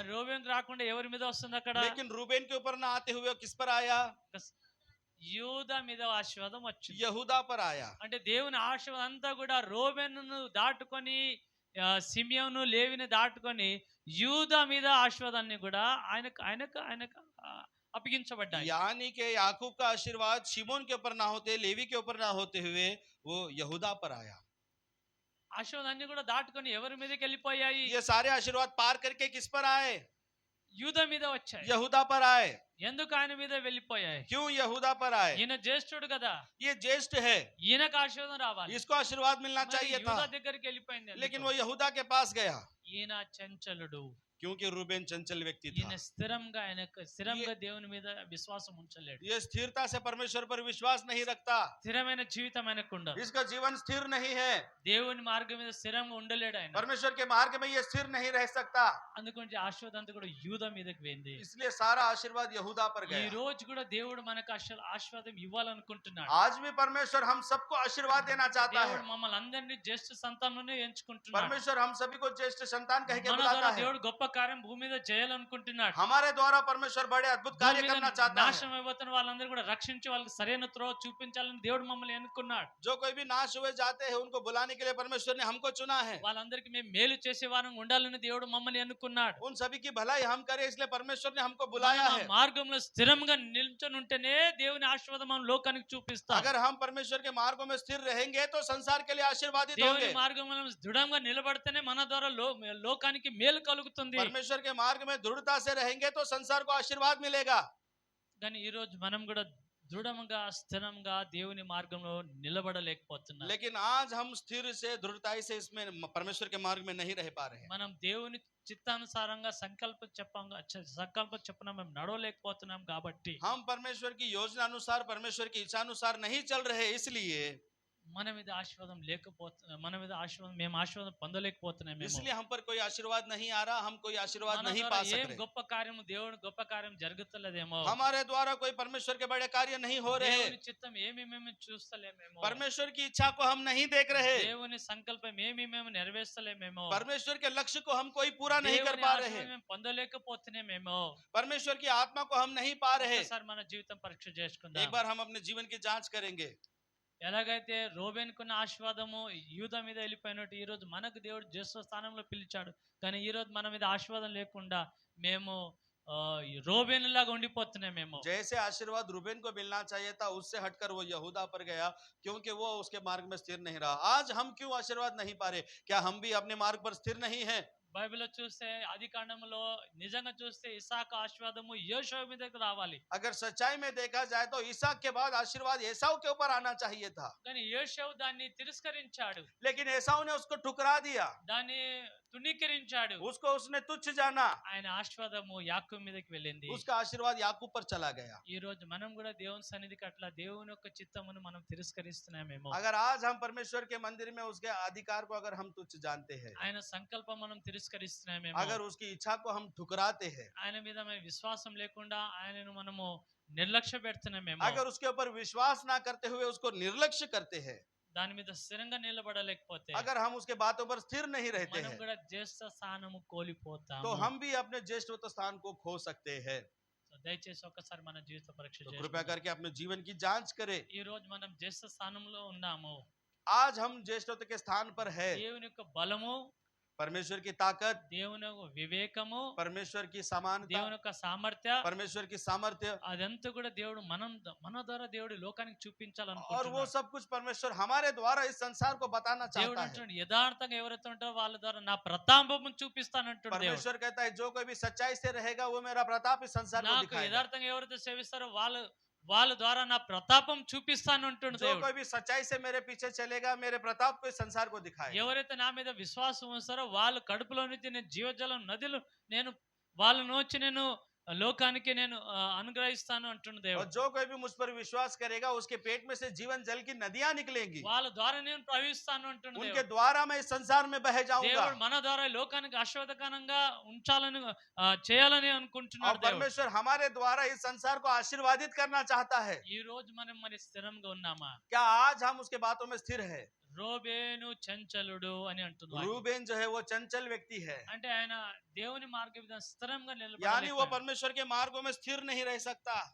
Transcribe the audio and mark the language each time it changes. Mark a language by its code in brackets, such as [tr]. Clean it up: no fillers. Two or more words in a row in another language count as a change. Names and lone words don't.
[te] మరి రోబేను రాకుండా ఎవరి మీద వస్తుంది అక్కడ? [hi] लेकिन रूबेन के ऊपर ना आते हुए वो किस पर आया? [te] యూదా మీద ఆశీర్వాదం వచ్చింది. [hi] यहूदा पर आया। [te] అంటే దేవుని ఆశీర్వాదం అంతా కూడా రోబేనును దాటుకొని సిమియోను లేవిని దాటుకొని యూదా మీద ఆశీర్వాదాన్ని కూడా ఆయనకు అప్పగించబడ్డాయి. [hi] यानी कि याकूब का आशीर्वाद शिमोन के ऊपर ना होते, लेवी के ऊपर ना होते हुए वो यहूदा पर आया। [te] ఆశీర్వాదాన్ని కూడా దాటుకొని ఎవరి మీదకి వెళ్ళిపోయాయి? [hi] ये सारे आशीर्वाद पार करके किस पर आए? [te] యూదా మీద వచ్చాయి. [hi] यहूदा पर आए। [te] ఎందుకు ఆయన మీద వెళ్ళిపోయాయి? [hi] क्यों यहूदा पर आए? [te] ఈయన జ్యేష్ఠుడు కదా, [hi] ये ज्येष्ठ है, [te] ఈయనకు ఆశీర్వాదం రావాలి. [hi] इसको आशीर्वाद मिलना [te] మరి [hi] चाहिए [te] యూదా [hi] था, [te] దగ్గరికి వెళ్ళిపోయింది. [hi] लेकिन वो यहूदा के पास गया। [te] ఈయన చంచలుడు. [hi] क्योंकि रूबेन चंचल व्यक्ति था। [te] ఈయన స్థిరంగా దేవుని మీద విశ్వాసం ఉంచలేడు. [hi] ये स्थिरता से परमेश्वर पर विश्वास नहीं रखता, [te] స్థిరమైన జీవితం ఆయనకు ఉండదు. [hi] इसका जीवन स्थिर नहीं है, [te] దేవుని మార్గం మీద స్థిరంగా ఉండలేడు ఆయన. [hi] परमेश्वर के मार्ग में ये स्थिर नहीं रह सकता, [te] అందుగురించి ఆశీర్వాదం అంతా కూడా యూదా మీదకి పోయింది. [hi] इसलिए सारा आशीर्वाद यहूदा पर [te] ఈ [hi] गया। [te] రోజు కూడా దేవుడు మనకు ఆశీర్వాదం ఇవ్వాలనుకుంటున్నాడు. [hi] आज भी परमेश्वर हम सबको आशीर्वाद देना चाहता है। [te] దేవుడు మమ్మల్ని అందరినీ జ్యేష్ఠ సంతానంలోనే ఎంచుకుంటున్నాడు. [hi] परमेश्वर हम सभी को ज्येष्ठ संतान कह के [te] మన [hi] बुलाता [te] ద్వారా [hi] है। [te] దేవుడు గొప్ప కార్యం భూమి మీద చేయాలనుకుంటున్నాడు. [hi] हमारे द्वारा परमेश्वर बड़े अद्भुत कार्य [te] భూమి మీద [hi] करना चाहता है। [te] నాశనం అయిపోతున్న వాళ్ళందరూ కూడా రక్షించి వాళ్ళకి సరైన త్రోవ చూపించాలని దేవుడు మమ్మల్ని ఎన్నుకున్నాడు. [hi] जो कोई भी नाश हुए जाते हैं उनको बुलाने के लिए परमेश्वर ने हमको चुना है। [te] వాళ్ళందరికీ మేము మేలు చేసే వారంగా ఉండాలని దేవుడు మమ్మల్ని ఎన్నుకున్నాడు. [hi] उन सभी की भलाई हम करें इसलिए परमेश्वर ने हमको बुलाया [te] మనం [hi] है। [te] ఆ మార్గంలో స్థిరంగా నిల్చొని ఉంటేనే దేవుని ఆశీర్వాదం మనం లోకానికి చూపిస్తాం. [hi] अगर हम परमेश्वर के मार्गों में स्थिर रहेंगे तो संसार के लिए आशीर्वादित [te] దేవుని [hi] होंगे। [te] మార్గంలో మనం దృఢంగా నిలబడితేనే మన ద్వారా లోకానికి మేలు కలుగుతుంది. [hi] परमेश्वर के मार्ग में दृढ़ता से रहेंगे तो संसार को आशीर्वाद मिलेगा। [te] కానీ ఈ రోజు మనం కూడా దృఢంగా స్థిరంగా దేవుని మార్గంలో నిలబడలేకపోతున్నాం. [hi] लेकिन आज हम स्थिर से दृढ़ताई से इसमें परमेश्वर के मार्ग में नहीं रह पा रहे हैं। [te] మనం దేవుని చిత్తానుసారంగా సంకల్పం చెప్పిన మేము నడవలేకపోతున్నాం కాబట్టి [hi] हम परमेश्वर की योजना अनुसार परमेश्वर की इच्छा अनुसार नहीं चल रहे, इसलिए [te] మన మీద ఆశీర్వాదం మేము ఆశీర్వాదం పొందలేకపోతున్నాం. [hi] इसलिए हम पर कोई आशीर्वाद नहीं आ रहा, हम कोई आशीर्वाद [te] మన [hi] नहीं [te] ద్వారా [hi] पा [te] ఏం [hi] सक रहे। [te] గొప్ప కార్యము దేవుడు గొప్ప కార్యం జరుగుతలేదేమో. [hi] हमारे द्वारा कोई परमेश्वर के बड़े कार्य नहीं हो रहे। [te] దేవుని చిత్తం ఏమి మేము చూస్తలేమేమో. [hi] परमेश्वर की इच्छा को हम नहीं देख रहे। [te] దేవుని సంకల్పం ఏమి మేము నెరవేర్చలేమేమో. [hi] परमेश्वर के लक्ष्य को हम कोई पूरा नहीं कर [te] దేవుని [hi] पा [te] ఆశీర్వాదం [hi] रहे। [te] మేము పొందలేకపోతున్నామేమో. [hi] परमेश्वर की आत्मा को हम नहीं पा रहे। [te] ఒకసారి మన జీవితం పరీక్ష [hi] एक [te] చేసుకుందాం. [hi] बार हम अपने जीवन की जांच करेंगे। [te] ఎలాగైతే రోబేనుకున్న ఆశీర్వాదము యూదా మీద వెళ్ళిపోయినట్టు ఈ రోజు మనకు దేవుడు జ్యేష్ఠ స్థానంలో పిలిచాడు. కానీ ఈ రోజు మన మీద ఆశీర్వాదం లేకుండా మేము రోబేను లాగా ఉండిపోతున్నామేమో. [hi] जैसे आशीर्वाद रूबेन को मिलना चाहिए था उससे हटकर वो यहूदा पर गया, क्योंकि वो उसके मार्ग में स्थिर नहीं रहा। आज हम क्यों आशीर्वाद नहीं पा रहे? क्या हम भी अपने मार्ग पर स्थिर नहीं हैं? [te] బైబిల్లో చూస్తే ఆది కాండంలో నిజంగా చూస్తే ఇసాకు ఆశీర్వాదము యోషువ మీదకి రావాలి. [hi] अगर सच्चाई में देखा जाए तो इसहाक के बाद आशीर्वाद एसाव के ऊपर आना चाहिए था, [te] కానీ యోషువ దాన్ని తిరస్కరించాడు, [hi] लेकिन एसाव ने उसको ठुकरा दिया, [te] దాన్ని తుణీకరించాడు. [hi] उसको उसने तुच्छ जाना, [te] ఆయన ఆశీర్వాదము యాకోబు మీదకి వెళ్ళింది. [hi] उसका आशीर्वाद याकूब पर चला गया। [te] ఈ రోజు మనం కూడా దేవుని సన్నిధికి అట్లా దేవుని యొక్క చిత్తమును మనం తిరస్కరిస్తున్నామేమో. [hi] अगर आज हम परमेश्वर के मंदिर में उसके अधिकार को अगर हम तुच्छ जानते हैं, [te] ఆయన సంకల్పం మనం తిరస్కరిస్తున్నామేమో. [hi] अगर उसकी इच्छा को हम ठुकराते हैं, [te] ఆయన మీద మన విశ్వాసం లేకుండా ఆయనను మనము నిర్లక్ష్య పెడుతున్నామేమో. [hi] अगर उसके ऊपर विश्वास ना करते हुए उसको निर्लक्ष्य करते हैं, [te] దాని మీద స్థిరంగా నిలబడలేకపోతే [hi] अगर हम उसके बातों पर स्थिर नहीं रहते [te] మనం [hi] हैं [te] కూడా జ్యేష్ఠ స్థానము కోల్పోతాము. [hi] तो हम भी अपने ज्येष्ठ स्थान को खो सकते हैं। [te] సో దయచేసి ఒకసారి మన జీవిత పరీక్ష [hi] तो कृपया [te] చేసుకుందాం. [hi] करके अपने जीवन की जांच करें। [te] ఈ రోజు మనం జ్యేష్ఠ స్థానంలో ఉన్నాము. [hi] आज हम ज्येष्ठत्व के स्थान पर है। [te] దేవుని యొక్క బలము, [hi] परमेश्वर की ताकत, [te] దేవుని యొక్క వివేకము, [hi] परमेश्वर की समानता, [te] దేవుని యొక్క సామర్థ్య, [hi] परमेश्वर की सामर्थ्य, [te] అదంతా కూడా దేవుడు మన ద్వారా దేవుడు లోకానికి [hi] और वो [te] చూపించాలనుకుంటున్నాడు. [hi] सब कुछ परमेश्वर हमारे द्वारा इस संसार को बताना [te] దేవుడు [hi] चाहता है। [te] అంటున్నాడు యథార్థంగా ఎవరైతే ఉంటారో వాళ్ళ ద్వారా నా ప్రతాపము చూపిస్తానంటున్నాడు దేవుడు. [hi] परमेश्वर कहता है जो कोई भी सच्चाई से रहेगा वो मेरा प्रताप इस संसार को [te] నాకు [hi] दिखाएगा। [te] యథార్థంగా ఎవరైతే సేవిస్తారో వాళ్ళ ద్వారా నా ప్రతాపం చూపిస్తానంటున్నాడు [hi] जो [te] దేవుడు. [hi] कोई भी सच्चाई से मेरे पीछे चलेगा मेरे प्रताप को इस संसार को दिखाएगा। [te] ఎవరైతే నా మీద విశ్వాసం ఉంచారో వాళ్ళ కడుపులో నుంచి నేను జీవజలం నదులు నేను వాళ్ళ నుంచి నేను లోకానికి నేను అనుగ్రహిస్తాను అంటున్న [hi] और [te] దేవుడు. [hi] जो कोई भी मुझ पर विश्वास करेगा उसके पेट में से जीवन जल की नदियां निकलेंगी, [te] వాళ్ళ ద్వారా నేను ప్రవహిస్తాను అంటున్న [hi] उनके [te] దేవుడు. [hi] द्वारा मैं इस संसार में बह जाऊंगा। [te] దేవుడు మన ద్వారా లోకానికి ఆశీర్వాదకరంగా ఉంచాలని చేయాలని [hi] और [te] అనుకుంటున్నాడు దేవుడు. [hi] परमेश्वर हमारे द्वारा इस संसार को आशीर्वादित करना चाहता है। [te] ఈ రోజు మనం మరి స్థిరంగా ఉన్నామా? [hi] क्या आज हम उसके बातों में स्थिर है? [te] రోబేను చంచలుడు అని అంటున్నాడు. [hi] रूबेन जो है वो चंचल व्यक्ति है, [te] అంటే ఆయన దేవుని మార్గ విధానం స్థిరంగా [hi] यानी वो [te] నిలబడలేకపోయాడు. [hi] परमेश्वर के मार्गों में स्थिर नहीं रह सकता।